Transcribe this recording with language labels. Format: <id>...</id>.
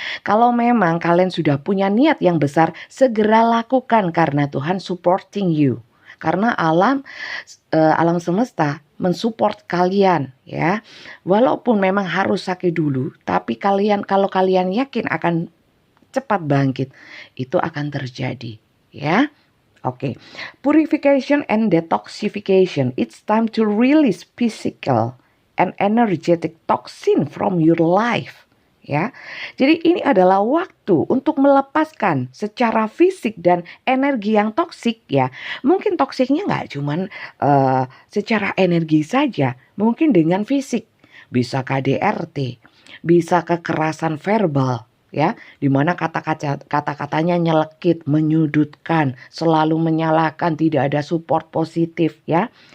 <id>Kalau memang kalian sudah punya niat yang besar, segera lakukan karena Tuhan</id> <en>supporting you.</en> <id>karena alam semesta mensupport kalian ya. Walaupun memang harus sakit dulu, tapi kalau kalian yakin akan cepat bangkit, itu akan terjadi ya. Oke.</id> <en>Purification and detoxification. It's time to release physical and energetic toxin from your life.</en> <id>Ya, jadi ini adalah waktu untuk melepaskan secara fisik dan energi yang toksik ya. Mungkin toksiknya nggak cuman secara energi saja, mungkin dengan fisik, bisa KDRT, bisa kekerasan verbal ya, dimana kata-katanya nyelekit, menyudutkan, selalu menyalahkan, tidak ada support positif ya.</id>